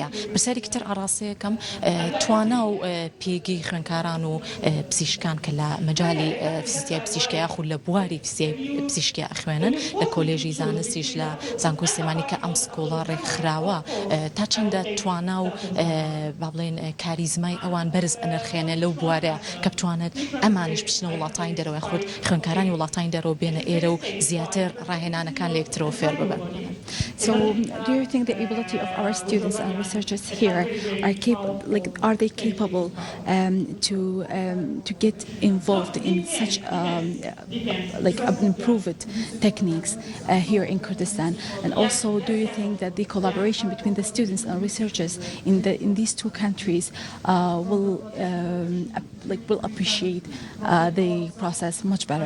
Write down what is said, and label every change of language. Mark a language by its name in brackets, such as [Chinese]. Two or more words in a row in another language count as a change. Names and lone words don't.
[Central Kurdish] پرسیارێکی تر ئاڕاستەیەکەم توانا و پێگەی خوێندکاران و پزیشکان کە لە مەجای فیزیای پزیشکیە خو لە بواری فیزیای پزیشکیە ئەخوێنن لە کۆلێژی زانستیش لە زانکۆی سلێمانی کە ئەم سکۆڵە ڕێکخراوە تا چەندە توانا و با بڵێن کاریزمای ئەوان بەرز ئەنرخێنە لەو بوارە کە بتوانێت ئەمانش بچنە وڵاتانی دەرەوەی خودت خوێندکارانی وڵاتانی دەرەوە بێنە ئێرە و زیاتر ڕاهێنانەکان لە یەکترەوە فێر ببن. [English] So, do you think the ability of our students and researchers here are capable? Like, are they capable to get involved in such like improved techniques here in Kurdistan? And also, do you think that the collaboration between the students and researchers in these two countries will appreciate the process much better?